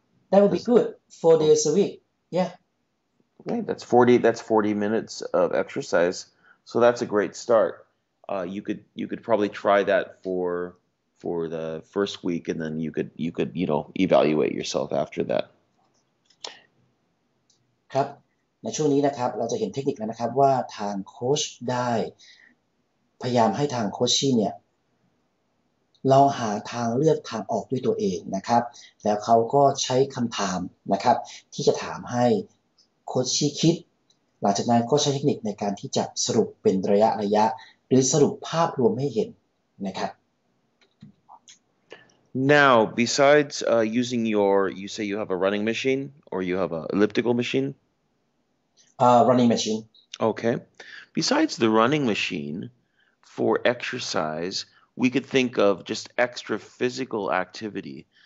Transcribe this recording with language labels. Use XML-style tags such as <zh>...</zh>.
<en>That would be good. 4 days a week. Yeah. Okay, that's 40 minutes of exercise. So that's a great start. You could probably try that for the first week and then you could evaluate yourself after that.</en> <th>ครับในช่วงนี้นะครับเราจะเห็นเทคนิคแล้วนะครับว่าทางโค้ชได้พยายามให้ทางโค้ชชี่เนี่ยลองหาทางเลือกทางออกด้วยตัวเองนะครับแล้วเขาก็ใช้คำถามนะครับที่จะถามให้โค้ชชี่คิดหลังจากนั้นก็ใช้เทคนิคในการที่จะสรุปเป็นระยะหรือสรุปภาพรวมให้เห็นนะครับ</th> <en>Now, besides using you say you have a running machine or you have an elliptical machine? Running machine. Okay. Besides the running machine, for exercise, we could think of just extra physical activity.</en>